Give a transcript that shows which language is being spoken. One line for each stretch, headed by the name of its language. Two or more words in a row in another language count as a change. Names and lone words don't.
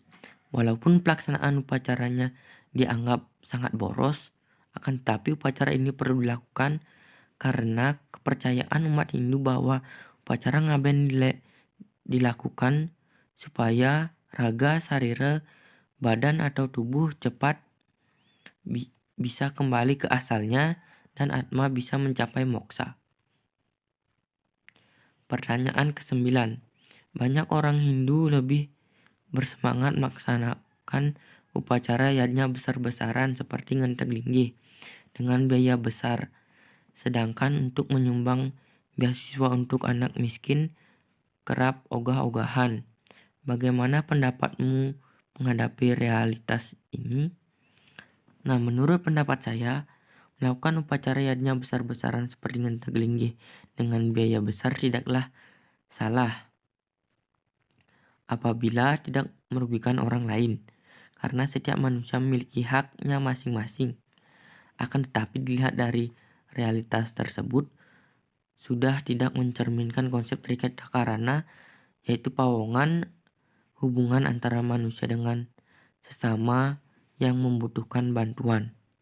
Indonesian: Walaupun pelaksanaan upacaranya dianggap sangat boros, akan tetapi upacara ini perlu dilakukan karena kepercayaan umat Hindu bahwa upacara ngaben dilakukan supaya raga, sarira, badan atau tubuh cepat bisa kembali ke asalnya dan atma bisa mencapai moksa. Pertanyaan ke-9. Banyak orang Hindu lebih bersemangat melaksanakan upacara yajna besar-besaran seperti ngenteg linggih dengan biaya besar. Sedangkan untuk menyumbang beasiswa untuk anak miskin kerap ogah-ogahan. Bagaimana pendapatmu menghadapi realitas ini? Nah, menurut pendapat saya, melakukan upacara yajna besar-besaran seperti ngenteg linggih dengan biaya besar tidaklah salah apabila tidak merugikan orang lain. Karena setiap manusia memiliki haknya masing-masing. Akan tetapi dilihat dari realitas tersebut sudah tidak mencerminkan konsep terikat karana, yaitu pawongan hubungan antara manusia dengan sesama yang membutuhkan bantuan.